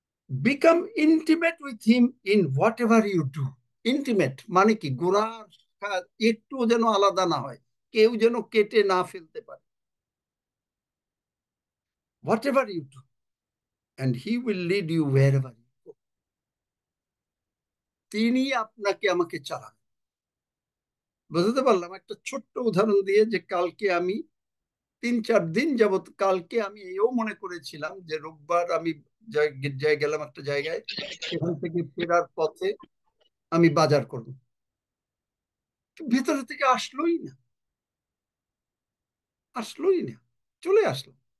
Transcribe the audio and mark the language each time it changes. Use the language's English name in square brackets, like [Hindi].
[English] Become intimate with him in whatever you do. [Bangla] Intimate মানে কি? গোড়ার একটু যেন আলাদা না হয়, কেউ যেন কেটে না ফেলতে পারে। [English] Whatever you do, and he will lead you wherever you go. [Bangla] তিনি আপনাকে আমাকে চালান। বুঝতে পারলাম একটা ছোট্ট উদাহরণ দিয়ে, যে কালকে আমি 3-4 দিন যাবত, কালকে আমি এও মনে করেছিলাম যে রোববার আমি গেলাম একটা জায়গায়, সেখান থেকে ফেরার পথে আমি বাজার করব, ভেতরে থেকে আসলোই না, চলে আসলো।